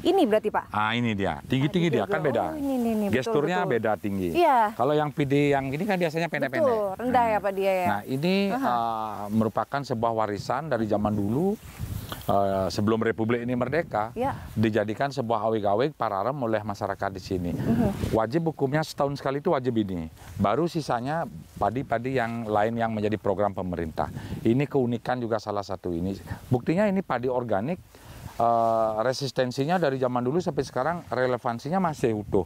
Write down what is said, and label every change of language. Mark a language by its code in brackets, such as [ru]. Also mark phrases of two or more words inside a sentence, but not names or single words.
[id] Ini berarti Pak? Ini dia. Tinggi-tinggi dia, kan beda. Ini, gesturnya betul. beda tinggi. Kalau yang pidi yang ini kan biasanya pendek-pendek. Betul, rendah ya Pak dia ya. Nah ini merupakan sebuah warisan dari zaman dulu. Sebelum Republik ini merdeka, dijadikan sebuah awig-awig pararem oleh masyarakat di sini. Wajib hukumnya setahun sekali itu wajib ini. Baru sisanya padi-padi yang lain yang menjadi program pemerintah. Ini keunikan juga salah satu ini. Buktinya ini padi organik. Resistensinya dari zaman dulu sampai sekarang relevansinya masih utuh.